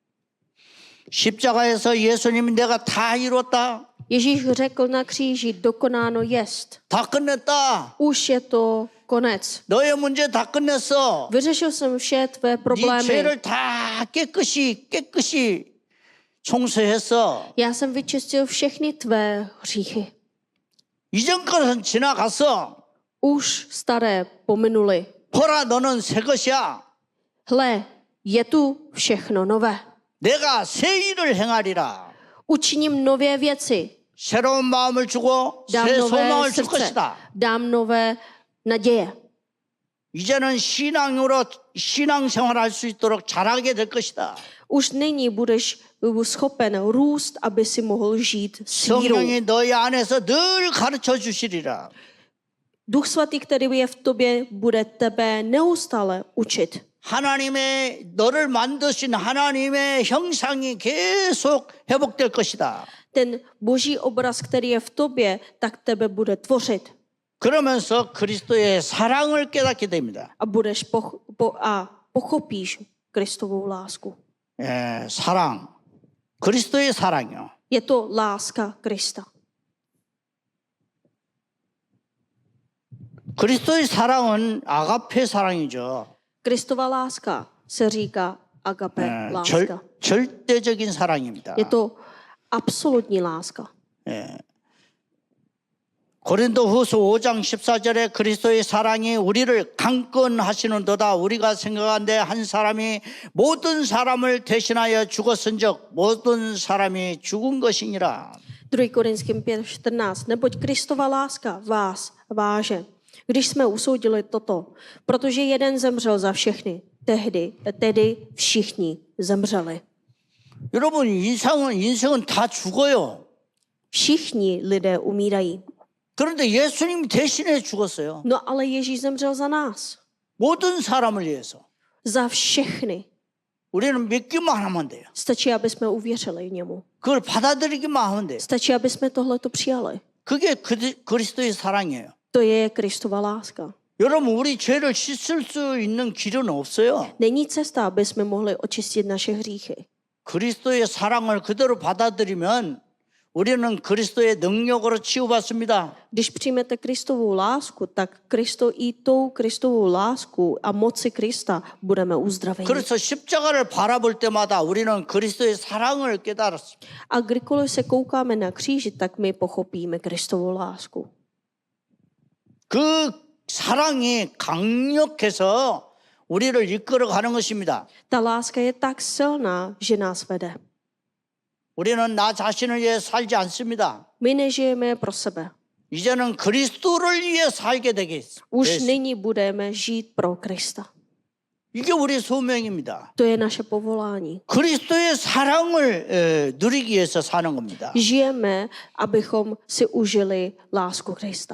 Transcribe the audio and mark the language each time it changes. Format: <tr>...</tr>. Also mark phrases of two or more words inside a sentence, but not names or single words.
<ko>십자가에서 예수님이 내가 다 이뤘다.</ko> <cs>Ježíš řekl na kříži, dokonáno jest.</cs> <ko>다 끝냈다.</ko> <cs>Už je to konec.</cs> <ko>너의 문제 다 끝냈어.</ko> <cs>Vyřešil jsem vše tvé</cs> <ko>네</ko> <cs>problémy.</cs> <ko>죄를 다 깨끗이 청소했어.</ko> <cs>Já jsem vyčistil všechny tvé hříchy.</cs> <ko>이전 것은 지나갔어.</ko> <cs>Už staré pominuly.</cs> <ko>보라 너는 새 것이야.</ko> <cs>Hle, je tu všechno nové.</cs> <ko>내가 새 일을 행하리라.</ko> <cs>Učiním nové věci.</cs> <ko>새로운 마음을 주고</ko> <cs>Dám</cs> <ko>새</ko> <cs>nové</cs> <ko>소망을 줄</ko> <cs>srdce.</cs> <ko>것이다.</ko> <cs>Dám nové naděje.</cs> <ko>이제는 신앙생활 할 수 있도록 잘하게 될 것이다.</ko> <cs>Už nyní budeš schopen růst, aby si mohl žít s vírou.</cs> <ko>성령이 너희 안에서 늘 가르쳐 주시리라.</ko> <cs>Duch svatý, který je v tobě, bude tebe neustále učit.</cs> <ko>너를 만드신 하나님의 형상이 계속 회복될 것이다.</ko> <cs>Ten boží obraz, který je v tobě, tak tebe bude tvořit.</cs> <ko>그러면서 그리스도의 사랑을 깨닫게 됩니다.</ko> <cs>a budeš pochopíš Kristovou lásku.</cs> <ko>예, 사랑. 그리스도의 사랑이요.</ko> <cs>Je to láska Krista.</cs> <ko>그리스도의 사랑은 아가페 사랑이죠.</ko> <cs>Kristova láska se říká agape</cs> <ko>예,</ko> <cs>láska.</cs> <ko>절대적인 사랑입니다.</ko> <cs>Je to absolutní láska.</cs> <ko>예. 고린도후서 5장 14절에 그리스도의 사랑이 우리를 강권하시는도다. 우리가 생각한데 한 사람이 모든 사람을 대신하여 죽었은즉 모든 사람이 죽은 것이니라.</ko> <cs>2. Korinským 5:14. Neboť Kristova láska vás váže. Když jsme usoudili toto, protože jeden zemřel za všechny, tedy všichni zemřeli.</cs> <ko>여러분 인생은 다 죽어요.</ko> <cs>Všichni lidé umírají.</cs> <ko>그런데 예수님이 대신해 죽었어요.</ko> <cs>No ale Ježíš zemřel za nás.</cs> <ko>모든 사람을 위해서.</ko> <cs>Za všechny.</cs> <ko>우리는 믿기만 하면 돼요.</ko> <cs>Stačí, aby jsme uvěřili němu.</cs> <ko>그걸 받아들이기만 하면 돼요.</ko> <cs>Stačí, aby jsme tohleto přijali.</cs> <ko>그게 그리스도의 사랑이에요.</ko> <cs>To je Kristova láska.</cs> <ko>여러분 우리 죄를 씻을 수 있는 길은 없어요.</ko> <cs>Není cesta, aby jsme mohli očistit naše hříchy.</cs> <ko>그리스도의 사랑을 그대로 받아들이면 우리는 그리스도의 능력으로 치유받습니다.</ko> <cs>Když přijmete Kristovou lásku, tak i tou Kristovou lásku a moci Krista budeme uzdraveni.</cs> <ko>그래서 십자가를 바라볼 때마다 우리는 그리스도의 사랑을 깨달았습니다.</ko> <cs>A kdykoliv se koukáme na kříži, tak my pochopíme Kristovou lásku.</cs> <ko>그 사랑이 강력해서 우리를 이끌어가는 것입니다.</ko> <cs>Ta láska je tak silná, že nás vede.</cs> <ko>우리는 나 자신을 위해 살지 않습니다.</ko> <cs>My nežijeme pro sebe.</cs> <ko>이제는 그리스도를 위해 살게 되겠습니다.</ko> <cs>Už nyní budeme žít pro Krista.</cs> <ko>이게 우리의 소명입니다.</ko> <cs>To je naše povolání.</cs> <ko>그리스도의 사랑을 누리기 위해서 사는 겁니다.</ko> <cs>Žijeme, abychom si užili lásku Krista.</cs>